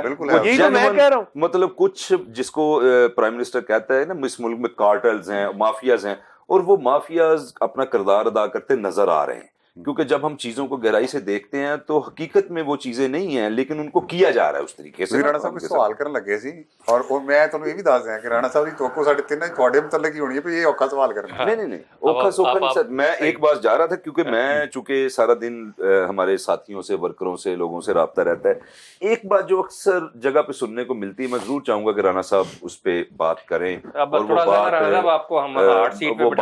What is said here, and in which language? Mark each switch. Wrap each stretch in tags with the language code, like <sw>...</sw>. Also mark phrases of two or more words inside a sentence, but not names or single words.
<ur>بالکل وہ ہے۔ یہی تو میں genuine، کہہ رہا ہوں۔ مطلب کچھ جس کو</ur> <en>prime minister</en> <ur>کہتا ہے نا اس ملک میں کارٹلز ہیں، مافیاز ہیں، اور وہ مافیاز اپنا کردار ادا کرتے نظر آ رہے ہیں، کیونکہ جب ہم چیزوں کو گہرائی سے دیکھتے ہیں تو حقیقت میں وہ چیزیں نہیں ہیں لیکن ان کو کیا جا رہا ہے اس طریقے سے۔</ur> <pa>ਤੁਸੀਂ ਰਾਣਾ ਸਾਹਿਬ ਕੋਈ ਸਵਾਲ ਕਰਨ ਲੱਗੇ ਸੀ ਔਰ ਉਹ ਮੈਂ ਤੁਹਾਨੂੰ ਇਹ ਵੀ ਦੱਸ ਦਿਆਂ ਕਿ ਰਾਣਾ ਸਾਹਿਬ ਦੀ ਤੋਕੋ ਸਾਡੇ ਤਿੰਨਾਂ ਤੁਹਾਡੇ ਮੁਤਲਕ ਹੀ ਹੋਣੀ</pa> <ur>ہے بھی</ur> <pa>ਇਹ ਔਖਾ ਸਵਾਲ ਕਰਨਾ نہیں اوکھا سوکھا نہیں</pa> <ur>سر، میں ایک بات جا رہا تھا کیونکہ میں چونکہ سارا دن ہمارے ساتھیوں سے، ورکروں سے، لوگوں سے رابطہ رہتا ہے، ایک بات جو اکثر جگہ پہ سننے کو ملتی ہے، میں ضرور چاہوں گا کہ رانا صاحب اس پہ بات کریں، اب اور تھوڑا سا رانا صاحب آپ کو ہم</ur> <en>hard seat</en> <ur>پہ وہ</ur>